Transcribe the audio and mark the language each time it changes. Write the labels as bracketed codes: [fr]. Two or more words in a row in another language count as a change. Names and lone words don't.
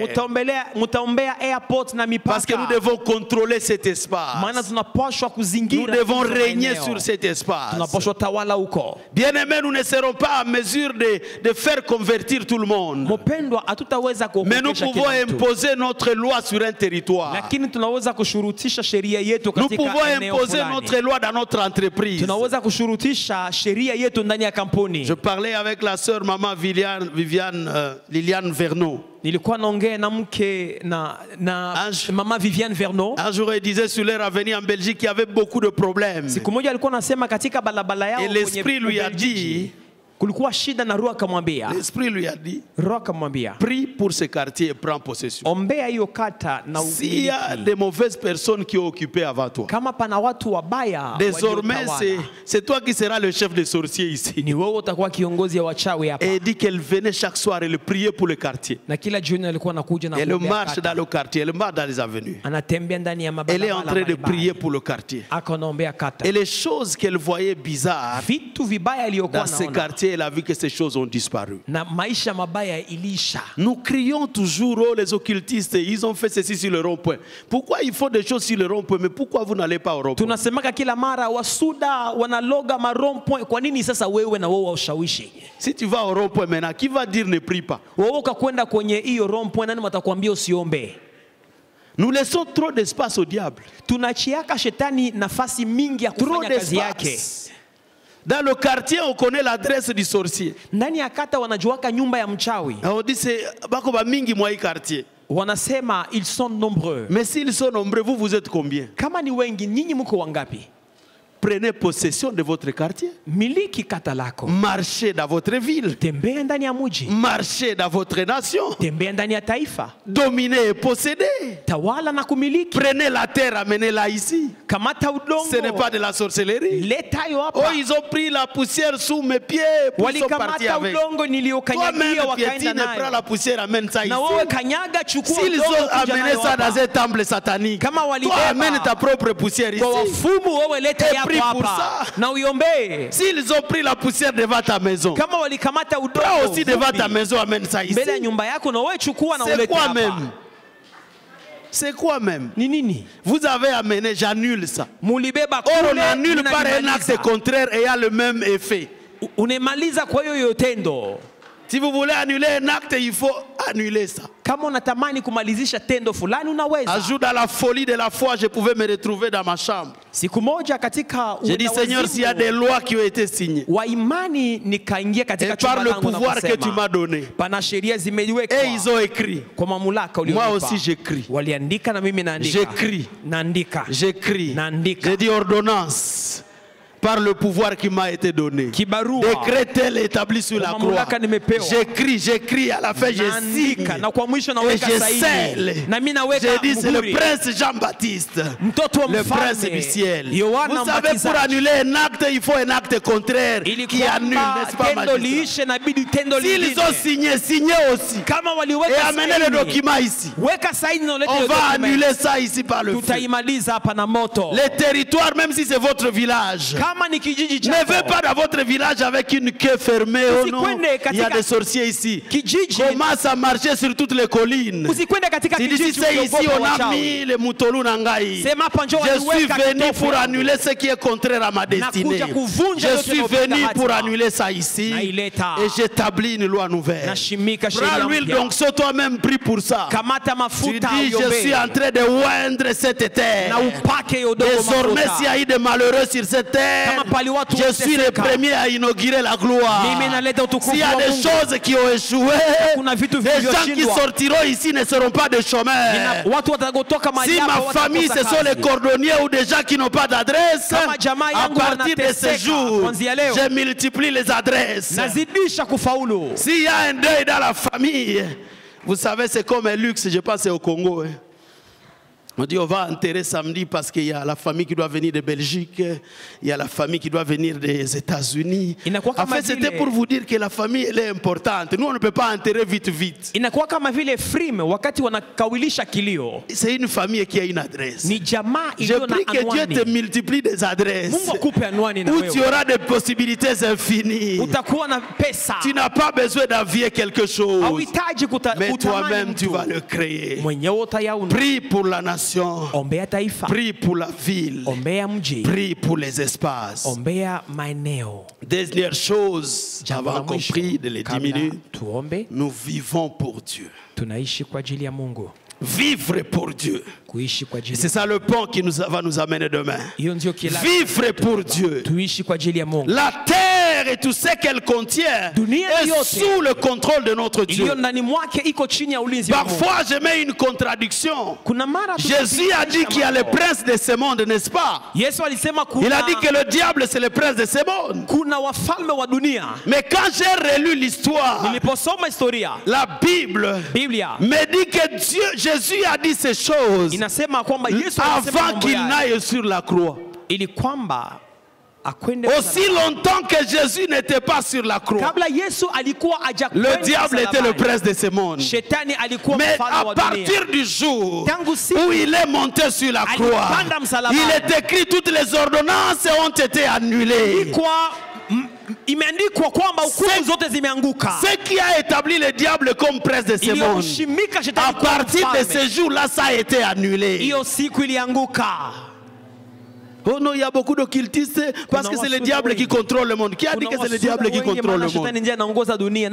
[sw] Mutaombea airport na [fr] Parce que nous [sw] mipaka. [fr] devons contrôler cet espace. [sw] Maana tunapaswa [fr] Nous [sw] kuzingira [fr] devons [sw] hizo [fr] régner [sw] maeneo. [fr] sur cet espace. [sw] Tunapaswa tawala huko. [fr] Bien-aimés, nous ne serons pas en mesure de faire convertir tout le monde. [sw] Mpendwa, wapendwa, hatutaweza [fr] Mais nous [sw] kuogopesha [fr] pouvons [sw] kila mtu. [fr] imposer notre loi sur un territoire. [sw] Lakini tunaweza kushurutisha sheria yetu [fr] Nous [sw] katika [fr] pouvons [sw] eneo [fr] imposer [sw] fulani. [fr] notre loi dans notre entreprise. [sw] Tunaweza kushurutisha sheria yetu ndani ya kampuni. [fr] Je parlais avec la sœur maman Liliane Verneau. [sw] Nilikuwa naongea na mke na mama Viviane Verneau. [fr] Un jour, elle disait sur leur avenue en Belgique qu'il y avait beaucoup de problèmes. [sw] Siku moja alikuwa anasema katika balabala yao [fr] Et l'esprit lui a dit, [sw] kulikuwa shida na Roho akamwambia. [fr] l'esprit lui a dit, [sw] Roho akamwambia, [fr] prie pour ce quartier et prends possession. [sw] ombea hiyo kata na [fr] S'il y a [sw] umiliki. [fr] des mauvaises personnes qui ont occupé avant toi, [sw] Kama pana watu wabaya [fr] désormais [sw] waliotawala, [fr] c'est toi qui seras le chef des sorciers ici. [sw] ni wewe utakuwa kiongozi ya wachawi hapa. [fr] Et elle dit qu'elle venait chaque soir et le priait pour le quartier. [sw] Na kila jioni alikuwa anakuja na [fr] Elle [sw] kuombea [fr] marche [sw] kata. [fr] dans le quartier, elle marche dans les avenues. [sw] Anatembea ndani ya [fr] Elle est en [sw] mabarabara [fr] train de prier pour le quartier. [sw] akaombea kata. [fr] Et les choses qu'elle voyait bizarres [sw] Vitu vibaya aliyokuwa [fr] dans ce [sw] naona [fr] quartier, elle a vu que ces choses ont disparu. [sw] na maisha mabaya ilisha. [fr] Nous crions toujours, oh les occultistes, ils ont fait ceci sur le rond-point. Pourquoi ils font des choses sur le rond-point, mais pourquoi vous n'allez pas au rond-point? [sw] Tunasemaka kila mara wasuda wanaloga marompo. Kwa nini sasa wewe na wewe ushawishi? [fr] Si tu vas au rond-point maintenant, qui va dire ne prie pas? [sw] Wewe ukakwenda kwenye hiyo rompo, nani watakwambia usiombe? [fr] Nous laissons trop d'espace au diable. [sw] Tunachiaka shetani nafasi mingi ya [fr] Trop [sw] kufanya kazi yake. [fr] d'espace. Dans le quartier, on connaît l'adresse du sorcier. [sw] Ndani ya kata wanajuaka nyumba ya mchawi. [fr] Et on dit c'est [ln] bako ba mingi mwa [fr] hii quartier. [sw] Wanasema [fr] ils sont nombreux. Mais s'ils sont nombreux, vous êtes combien? [sw] Kama ni wengi, nyinyi mko wangapi? [fr] Prenez possession de votre quartier. [sw] Miliki kata lako. [fr] Marchez dans votre ville. [sw] Tembea ndani ya mji. [fr] Marchez dans votre nation. [sw] Tembea ndani ya taifa. [fr] Dominez et possédez. [sw] Tawala na kumiliki. [fr] Prenez la terre, amenez-la ici. [sw] Kamata udongo. [fr] Ce n'est pas de la sorcellerie. [sw] Leta yo Oh, hapa. [fr] ils ont pris la poussière sous mes pieds pour sont partis [sw] Walikamata [fr] avec. [sw] udongo niliokanyagia [fr] Toi-même, [sw] wakaenda [fr] piétine, prends [sw] nayo. [fr] la poussière, amène ça ici. [sw] Na wewe kanyaga, chukua [fr] S'ils [sw] udongo [fr] ont [sw] kuja [fr] amené [sw] nayo [fr] ça [sw] hapa. [fr] dans un temple satanique, [sw] Kama [fr] toi [sw] walibeba [fr] amène ta propre poussière ici. [sw] kwa wafumu, wewe leta [fr] Et [sw] yako [fr] prie pour [sw] hapa [fr] ça. [sw] na uiombee. [fr] S'ils ont pris la poussière devant ta maison, [sw] Kama walikamata [fr] prends [sw] udongo [fr] aussi devant ta [sw] vumbi [fr] maison, amène ça ici. [sw] mbele ya nyumba yako, na wewe chukua na [fr] C'est [sw] ulete [fr] quoi [sw] hapa. [fr] même? C'est quoi même? [sw] Ni nini? [fr] Vous avez amené, j'annule ça. [sw] Mulibeba [fr] Or, on [sw] kule, [fr] annule par un [sw] unanimaliza. [fr] acte contraire ayant le même effet. [sw] Unemaliza kwa hiyo tendo. [fr] Si vous voulez annuler un acte, il faut annuler ça. [sw] Kama unatamani kumalizisha tendo fulani [fr] Un [sw] unaweza. [fr] jour, dans la folie de la foi, je pouvais me retrouver dans ma chambre. [sw] Siku moja katika [fr] J'ai dit, Seigneur, s'il y a des lois qui ont été signées, [sw] wa imani nikaingia [fr] et [sw] katika [fr] par [sw] chumba [fr] le [sw] langu na [fr] pouvoir que tu [sw] kusema, [fr] m'as donné, [sw] pana sheria zimewekwa [fr] et ils ont écrit. [sw] kwa mamlaka [fr] Moi [sw] ulionipa. [fr] aussi, j'écris. [sw] Waliandika na mimi naandika. [fr] J'écris. [sw] Naandika. [fr] J'écris. [sw] Naandika. [fr] J'ai dit ordonnance. Par le pouvoir qui m'a été donné. [sw] Kibarua. [fr] Décret tel établi sur la [sw] Kwa [fr] croix. [sw] mamlaka nimepewa. [fr] J'écris, à la fin je signe. [sw] Naandika na kwa mwisho [fr] Et [sw] naweka [fr] je [sw] sahihi. [fr] scelle. [sw] Na mimi naweka [fr] J'ai dit c'est le [sw] muhuri. [fr] prince Jean-Baptiste. [sw] Mtoto wa [fr] Le [sw] mfalme, [fr] prince du ciel. [sw] Yohana [fr] Vous savez, pour [sw] Mbatizaji. [fr] annuler un acte, il faut un acte contraire [sw] Ili [fr] qui annule, [sw] kwamba [fr] n'est-ce pas, [sw] tendo [fr] magistrat? [sw] liishe na bidi tendo [fr] S'ils [sw] lingine. [fr] ont signé, signez aussi. [sw] Kama [fr] Et [sw] waliweka [fr] amenez le [sw] sahihi, [fr] document ici. [sw] weka sahihi na ulete [fr] On [sw] hiyo [fr] va [sw] document. [fr] annuler ça ici par le feu. [sw] Tutaimaliza hapa na moto. [fr] Les territoires, même si c'est votre village, [sw] Kama ni kijiji [fr] ne [sw] chako, [fr] vais pas dans votre village avec une queue fermée. Oh non, [sw] Usikwende [fr] il y a [sw] katika [fr] des sorciers ici. [sw] kijiji, [fr] Commence à marcher sur toutes les collines. [sw] usikwende katika [fr] Si [sw] kijiji [fr] c'est ici, [sw] ukiogopa [fr] on a [sw] wachawi. [fr] mis les moutolou nangai. [sw] Sema hapa njoo [fr] Je suis [sw] waliweka [fr] venu [sw] kitofu [fr] pour [sw] yangu. [fr] annuler ce qui est contraire à ma destinée. [sw] Nakuja kuvunja [fr] Je [sw] yote [fr] suis [sw] yanayopinga [fr] venu pour [sw] hatima. [fr] annuler ça ici. [sw] Naileta. [fr] Et j'établis une loi nouvelle. [sw] Nashimika [fr] Prends [sw] sheria [fr] l'huile [sw] mpya. [fr] d'onction, toi-même prie pour ça. [sw] Kamata [fr] Tu [sw] mafuta [fr] dis, je [sw] uiombee. [fr] suis en train de oindre cette terre. [sw] Na upake hiyo udongo [fr] Désormais, [sw] mafuta. [fr] s'il y a eu des malheureux sur cette terre, [sw] Kama pali watu [fr] je suis le [sw] wateseka. [fr] premier à inaugurer la gloire. [sw] Mimi naleta utukufu [fr] S'il y a [sw] wa [fr] des [sw] Mungu. [fr] choses qui ont échoué, [sw] Kuna vitu [fr] les gens qui [sw] vilivyoshindwa. [fr] sortiront ici ne seront pas des chômeurs. [sw] Watu watagotoka mahali [fr] Si [sw] hapa [fr] ma [sw] watakosa [fr] famille, ce sont [sw] kazi. [fr] les cordonniers ou des gens qui n'ont pas d'adresse, [sw] Kama jamaa [fr] à [sw] yangu [fr] partir de ce [sw] wanateseka, [fr] jour, [sw] kuanzia leo, [fr] je multiplie les adresses. [sw] nazidisha kufaulu. [fr] S'il y a un deuil dans la famille, vous savez, c'est comme un luxe, je pense c'est au Congo. Hein. On dit on va enterrer samedi parce qu'il y a la famille qui doit venir de Belgique, il y a la famille qui doit venir des États-Unis. [sw] Inakuwa [fr] En [sw] kama [fr] fait, c'était [sw] vile- [fr] pour vous dire que la famille elle est importante. Nous, on ne peut pas enterrer vite, vite. [sw] Inakuwa kama vile frime wakati wanakawilisha kilio. [fr] C'est une famille qui a une adresse. [sw] Ni jamaa [fr] Je [sw] iliyo na [fr] prie que Dieu te [sw] anwani. [fr] multiplie des adresses [sw] Mungu akupe anwani na [fr] où tu [sw] wewe. [fr] auras des possibilités infinies. [sw] Utakuwa na pesa. [fr] Tu n'as pas besoin d'envier quelque chose, [sw] Hauhitaji [fr] mais [sw] kutamani [fr] toi-même, tu [sw] mtu. [fr] vas le créer. [sw] Mwenyewe utayaunda. [fr] Prie pour la nation. nation. [sw] ombea taifa, [fr] Prie pour la ville. [sw] ombea mji, [fr] Prie pour les espaces. [sw] ombea maeneo. [fr] Dernière chose, [sw] Jambo la [fr] avant [sw] mwisho, [fr] compris de les [sw] kabla [fr] diminuer, [sw] tuombe, [fr] nous vivons pour Dieu. [sw] tunaishi kwa ajili ya Mungu. [fr] Vivre pour Dieu. [sw] Kuishi kwa [fr] Et [sw] ajili. [fr] c'est ça le point qui va nous amener demain. [sw] Hiyo ndio kila. [fr] Vivre pour Dieu. [sw] Tuishi kwa ajili ya Mungu. [fr] La terre et tout ce qu'elle contient [sw] Dunia [fr] est [sw] yote [fr] sous le contrôle de notre Dieu. [sw] iliyo ndani mwake iko chini ya ulinzi wa Mungu. [fr] Parfois, je mets une contradiction. [sw] Kuna mara [fr] Jésus a dit qu'il y a le prince de ce monde, n'est-ce pas? [sw] Yesu alisema kuna, [fr] Il a dit que le diable, c'est le prince de ce monde. [sw] kuna wafalme wa dunia. [fr] Mais quand j'ai relu l'histoire, [sw] Niliposoma historia, [fr] la Bible [sw] Biblia [fr] me dit que Dieu, Jésus a dit ces choses [sw] inasema kwamba Yesu alisema [fr] avant [sw] mambo [fr] qu'il [sw] yale, [fr] n'aille sur la croix. [sw] ili kwamba akwende [fr] Aussi longtemps que Jésus n'était pas sur la croix, [sw] kabla Yesu alikuwa hajakwenda [fr] le diable était le [sw] msalabani, [fr] prince de ce monde. [sw] Shetani alikuwa [fr] Mais [sw] mfalme [fr] à [sw] wa dunia. [fr] partir du jour [sw] Tangu siku [fr] où il est monté sur la croix, [sw] alipanda msalabani, [fr] il est écrit toutes les ordonnances ont été annulées. [sw] imeandikwa kwamba hukumu [fr] C'est- [sw] zote zimeanguka. [fr] Ce qui a établi le diable comme prince de ce monde, [sw] Iliyomshimika [fr] à [sw] Shetani kuwa [fr] partir de [sw] mfalme, [fr] ce jour-là, ça a été annulé. [sw] hiyo siku ilianguka. [fr] Oh non, il y a beaucoup d'occultistes parce que c'est le diable qui contrôle le monde. Qui a dit que c'est le diable qui contrôle le monde? [sw] Shetani ndiye anaongoza dunia.